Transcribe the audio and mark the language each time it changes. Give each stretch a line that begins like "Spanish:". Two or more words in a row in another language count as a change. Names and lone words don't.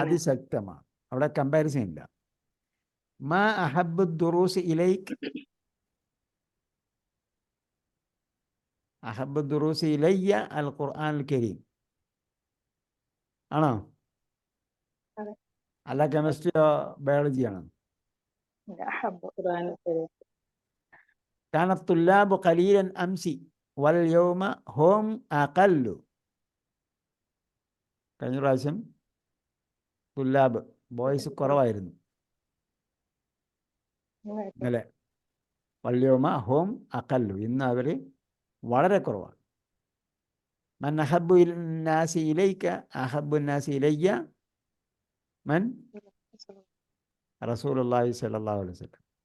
Malayalam: അതിശക്തമാണ്. അവിടെ കമ്പാരിസൺ ഇല്ല.
Arabic: ما أحب الدروس إليك. أحب الدروس إلي القرآن الكريم ആണോ?
Malayalam: അതെ. അല്ല കെമിസ്ട്രിയോ ബയോളജിയാണോ?
Arabic: القرآن الكريم. كان الطلاب قليلا أمس واليوم هم أقل.
Malayalam: കഴിഞ്ഞ പ്രാവശ്യം തുല്ലാബ് ബോയ്സ് കുറവായിരുന്നു. ഇന്നലെ
Arabic: واليوم هم أقل
Malayalam: ഇന്ന് അവർ വളരെ കുറവാണ്.
Arabic: من أحب الناس إليك أحب الناس إلي من رسول الله صلى الله عليه وسلم.